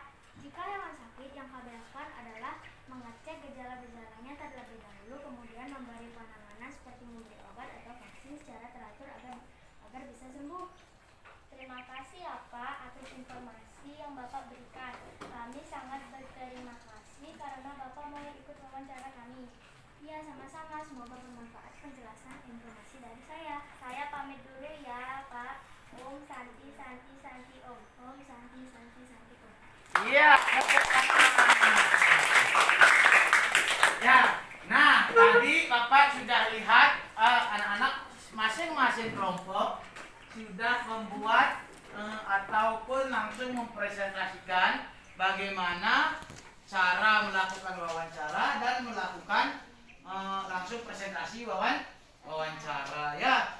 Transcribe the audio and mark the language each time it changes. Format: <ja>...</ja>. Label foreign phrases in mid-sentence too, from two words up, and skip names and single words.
<id>Jika hewan sakit, yang kami lakukan adalah mengecek gejala-gejalanya terlebih dahulu, kemudian memberi penanganan seperti memberi obat atau vaksin secara teratur agar bisa sembuh. Terima kasih ya Pak atas informasi yang Bapak berikan. Kami sangat berterima kasih karena Bapak mau ikut wawancara kami. Ya, sama-sama. Semoga bermanfaat penjelasan informasi dari saya. Saya pamit dulu ya Pak.</id> <sa>Om Santi Santi Santi Om. Om Santi Santi Santi Om.</sa> <id>Iya. Ya, nah tadi Bapak sudah lihat anak-anak masing-masing kelompok sudah membuat ataupun langsung mempresentasikan bagaimana cara melakukan wawancara dan melakukan langsung presentasi wawancara ya.</id>